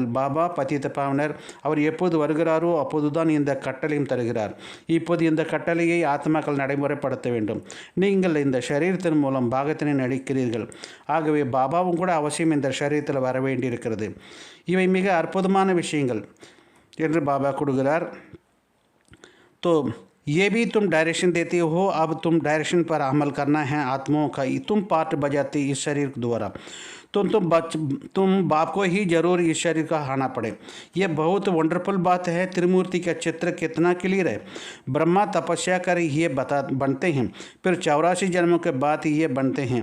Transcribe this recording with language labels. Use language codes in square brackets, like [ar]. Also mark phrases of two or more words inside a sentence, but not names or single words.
[ta] பாபா பத்தித்த பாவனர், அவர் எப்போது வருகிறாரோ அப்போது தான் இந்த கட்டளையும் தருகிறார். இப்போது இந்த கட்டளையை ஆத்மாக்கள் நடைமுறைப்படுத்த வேண்டும். நீங்கள் இந்த சரீரத்தின் மூலம் பாகத்தினை நடிக்கிறீர்கள். ஆகவே பாபாவும் கூட அவசியம் இந்த சரீரத்தில் வர வேண்டியிருக்கிறது. இவை மிக அற்புதமான விஷயங்கள் என்று பாபா கொடுக்கிறார். [hi] तो ये भी तुम डायरेक्शन देते हो, अब तुम डायरेक्शन पर अमल करना है आत्माओं का। तुम पार्ट बजाते इस शरीर द्वारा, तुम बाप को ही जरूर इस शरीर का आना पड़े। ये बहुत वंडरफुल बात है। त्रिमूर्ति का चित्र कितना क्लियर है। ब्रह्मा तपस्या कर ये बनते हैं, फिर 84 जन्मों के बाद ये बनते हैं।